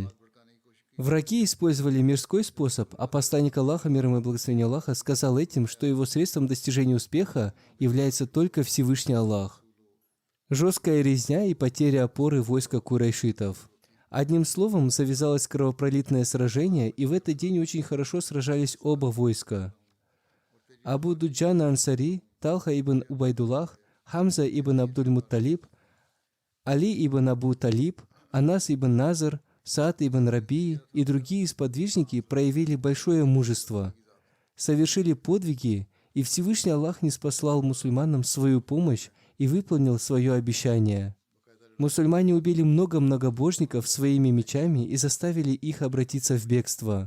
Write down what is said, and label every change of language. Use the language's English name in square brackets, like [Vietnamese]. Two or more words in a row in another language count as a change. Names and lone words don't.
[Russian] Враги использовали мирской способ, а посланник Аллаха, мир ему и благословение Аллаха, сказал этим, что его средством достижения успеха является только Всевышний Аллах. Жесткая резня и потеря опоры войска курайшитов. Одним словом, завязалось кровопролитное сражение, и в этот день очень хорошо сражались оба войска. Абу Дуджан Ансари, Талха ибн Убайдуллах, Хамза ибн Абдуль-Мутталиб, Али ибн Абу Талиб, Анас ибн Назар, Саад ибн Раби и другие сподвижники проявили большое мужество, совершили подвиги, и Всевышний Аллах ниспослал мусульманам свою помощь и выполнил свое обещание. Мусульмане убили много многобожников своими мечами и заставили их обратиться в бегство.